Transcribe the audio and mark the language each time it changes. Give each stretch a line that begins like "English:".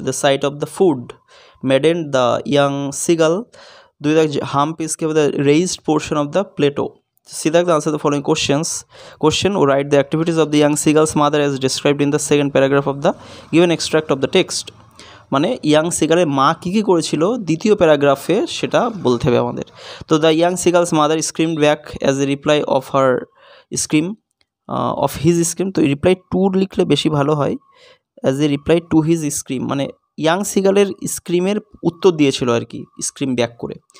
English: The sight of the food maddened the young seagull. 2 দাগ, hump is কী হবে, the raised portion of the plateau. See the answer the following question or write the activities of the young seagull's mother as described in the second paragraph of the given extract of the text।
Bangla: মানে young সিগালের মা কী কী করেছিল দ্বিতীয় প্যারাগ্রাফে সেটা বলতে হবে আমাদের।
English: তো the young seagull's mother screamed back as a reply of her scream of his scream.
Bangla: তো রিপ্লাই টু লিখলে বেশি ভালো হয়,
English: as a reply to his scream,
Bangla: মানে ইয়াং সিগালের স্ক্রিমের উত্তর দিয়েছিল আর কি, স্ক্রিম ব্যাক করে।